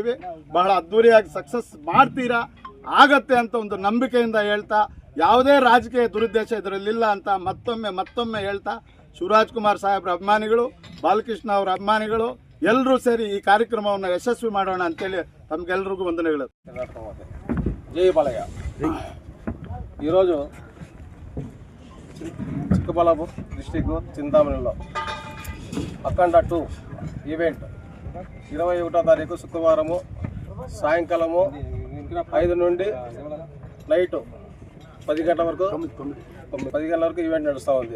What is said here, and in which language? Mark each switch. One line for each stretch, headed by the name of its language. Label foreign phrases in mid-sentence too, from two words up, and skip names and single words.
Kannada: ಬಹಳ ಅದ್ಧೂರಿಯಾಗಿ ಸಕ್ಸಸ್ ಮಾಡ್ತೀರಾ, ಆಗತ್ತೆ ಅಂತ ಒಂದು ನಂಬಿಕೆಯಿಂದ ಹೇಳ್ತಾ ಯಾವುದೇ ರಾಜಕೀಯ ದುರುದ್ದೇಶ ಇದರಲ್ಲಿಲ್ಲ ಅಂತ ಮತ್ತೊಮ್ಮೆ ಹೇಳ್ತಾ ಶಿವರಾಜ್ ಕುಮಾರ್ ಸಾಹೇಬ್ರ ಅಭಿಮಾನಿಗಳು, ಬಾಲಕೃಷ್ಣ ಅವರ ಅಭಿಮಾನಿಗಳು ಎಲ್ಲರೂ ಸೇರಿ ಈ ಕಾರ್ಯಕ್ರಮವನ್ನು ಯಶಸ್ವಿ ಮಾಡೋಣ ಅಂತೇಳಿ ತಮಗೆಲ್ಲರಿಗೂ ವಂದನೆಗಳು.
Telugu: జై బాలయ్య. ఈరోజు చిక్కబళ్ళాపూర్ డిస్టిక్ చింతామణిలో అఖండ 2 ఈవెంట్ 21వ తారీఖు శుక్రవారము సాయంకాలము 5 నుండి నైట్ 10 గంటల వరకు 10 గంటల వరకు ఈవెంట్ నడుస్తూ ఉంది.